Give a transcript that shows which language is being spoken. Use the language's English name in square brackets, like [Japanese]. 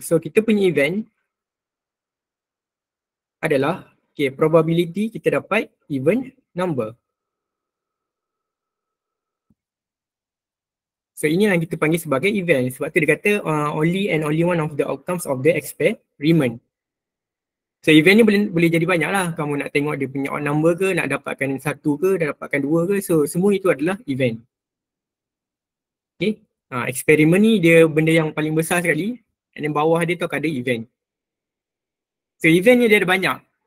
[Malay] So kita punya event adalah probability kita dapat even number. So ini yang kita panggil sebagai event. Sebab tu dia kata [English] only and only one of the outcomes of the experiment. [Malay] So event ni boleh jadi banyak lah. Kamu nak tengok dia punya odd number ke, nak dapatkan 1 ke, nak dapatkan 2 ke. So semua itu adalah event. Okay. Eksperimen ni dia benda yang paling besar sekali. [English] And then [Malay] bawah dia tu akan ada event. So event ni dia ada banyak.